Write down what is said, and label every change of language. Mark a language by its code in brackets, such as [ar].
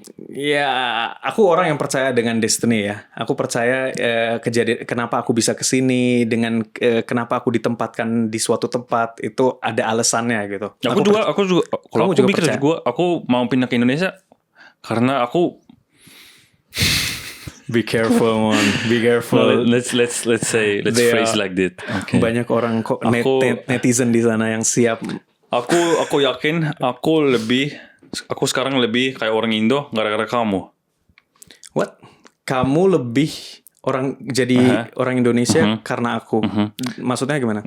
[id] Ya, aku orang yang percaya dengan destiny ya. Aku percaya kejadian kenapa aku bisa kesini, dengan kenapa aku ditempatkan di suatu tempat itu ada alasannya gitu. Aku juga kalau aku pikir juga aku mau pindah ke Indonesia karena aku. [en] Be careful, Mon. Be careful. No, let's phrase like that. Okay. [id] Banyak orang netizen di sana yang siap. Aku yakin aku sekarang lebih kayak orang Indo gara-gara kamu. [en] What? [id] Kamu lebih orang Indonesia karena aku. Maksudnya gimana?